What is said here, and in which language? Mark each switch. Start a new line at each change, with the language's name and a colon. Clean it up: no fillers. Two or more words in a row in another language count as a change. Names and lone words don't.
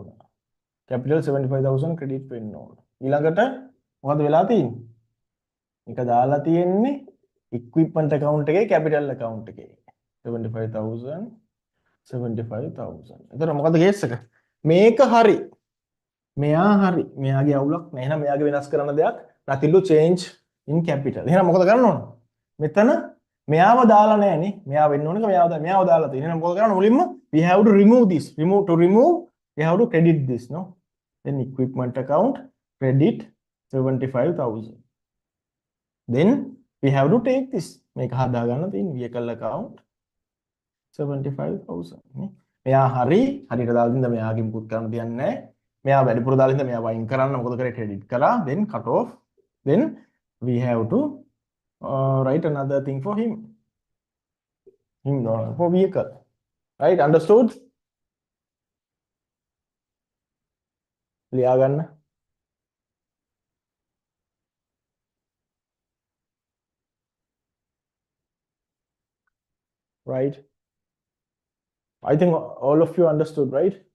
Sinhala: capital 75,000 credit වෙන්න ඕන. ඊළඟට මොකද වෙලා තියෙන්නේ? මේක දාලා තියෙන්නේ
English: equipment account
Sinhala: එකේ
English: capital account
Sinhala: එකේ 75,000 75,000. එතකොට මොකද කේස් එක? මේක හරි. මෙයා හරි. මෙයාගේ අවුලක් නැහැ. එහෙනම් මෙයාගේ වෙනස් කරන්න දෙයක්
English: nothing to change in capital.
Sinhala: එහෙනම් මොකද කරන්න ඕන? මෙතන මෙයාව දාලා නැහැනේ. මෙයා වෙන්න ඕනක මෙයාව දාලා තියෙනවා. එහෙනම් මොකද කරන්න මුලින්ම
English: we have to remove this. remove we have to credit this, no? Then equipment account credit 75,000. Then we have to take this.
Sinhala: මේක හදා ගන්න තියෙන
English: vehicle account
Sinhala: 75,000 නේ. මෙයා හරියට දාලා තින්ද මෙයාගේ මුකුත් කරන්න දෙයක් නැහැ. මෙයා වැඩිපුර දාලා තින්ද මෙයා වයින් කරන්න මොකද කරේ credit කරා
English: then cut off then we have to write another thing for him no, for vehicle, right? Understood?
Sinhala: ලියා ගන්න.
English: Right? I think all of you understood, right?